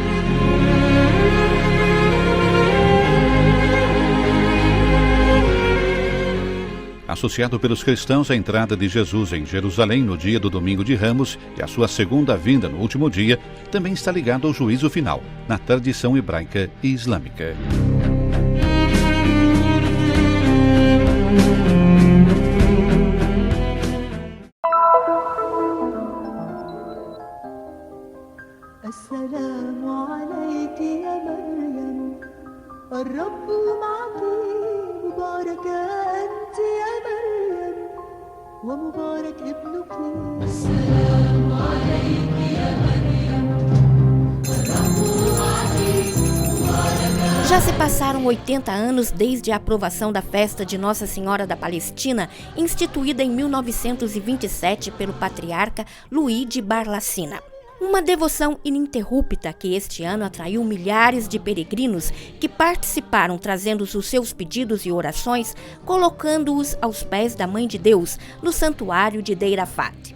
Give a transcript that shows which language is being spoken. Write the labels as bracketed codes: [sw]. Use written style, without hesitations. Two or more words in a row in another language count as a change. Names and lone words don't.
[pt] Associado pelos cristãos à entrada de Jesus em Jerusalém no dia do Domingo de Ramos e a sua segunda vinda no último dia, também está ligado ao juízo final, na tradição hebraica e islâmica. [ar] السلام عليك يا مريم, الرب معك مباركة أنت يا مريم ومبارك ابنك. السلام عليك يا مريم الرب معك مباركة. [pt] Já se passaram 80 anos desde a aprovação da festa de Nossa Senhora da Palestina, instituída em 1927 pelo patriarca Luís de Bar-Lassina. Uma devoção ininterrupta que este ano atraiu milhares de peregrinos que participaram trazendo os seus pedidos e orações, colocando-os aos pés da Mãe de Deus, no Santuário de Deir Arafat.